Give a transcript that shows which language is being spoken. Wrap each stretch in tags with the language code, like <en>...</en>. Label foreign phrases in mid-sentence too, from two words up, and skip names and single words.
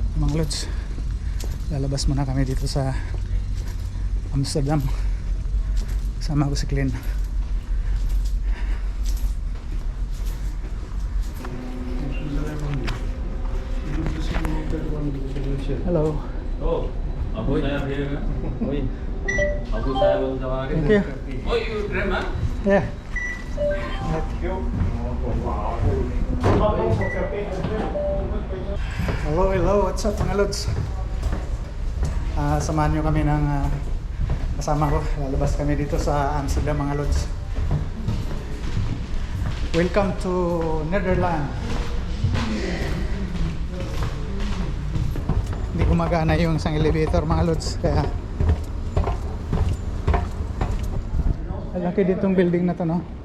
<tl>Mga lods, lalabas muna kami dito sa Amsterdam. Kasama ko si Glenn. Hello. Oh, abu saya dia. Oi. Abu saya baru sama lagi.</tl> <en>Thank you. Oh, you grab ah? Yeah. Hello, what's up</en> <tl>mga lods? Samahan nyo kami ng kasama ko. Lalabas kami dito sa Amsterdam mga lods.</tl> <en>Welcome to Netherlands.</en> <tl>Hindi gumagana yung isang elevator mga lods, kaya laki ditong building na to, no?</tl>